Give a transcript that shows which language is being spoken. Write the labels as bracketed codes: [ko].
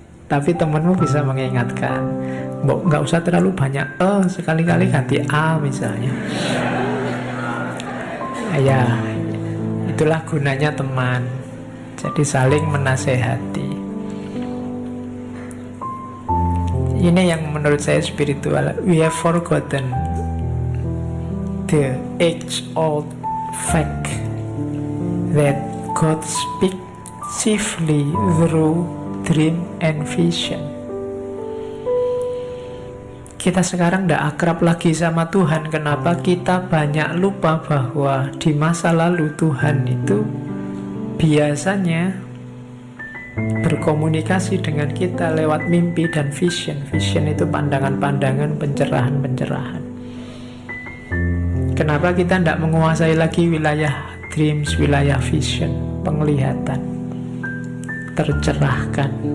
[id] Tapi temenmu bisa mengingatkan. Nggak usah terlalu banyak sekali-kali ganti A misalnya. Ya, itulah gunanya teman. Jadi saling menasehati. Ini yang menurut saya spiritual. [en] We have forgotten the age-old fact that God speaks chiefly through dream and vision. [id] Kita sekarang tidak akrab lagi sama Tuhan. Kenapa? Kita banyak lupa bahwa di masa lalu Tuhan itu biasanya berkomunikasi dengan kita lewat mimpi dan vision. Vision itu pandangan-pandangan, pencerahan-pencerahan. Kenapa kita tidak menguasai lagi wilayah dreams, wilayah vision, penglihatan, tercerahkan?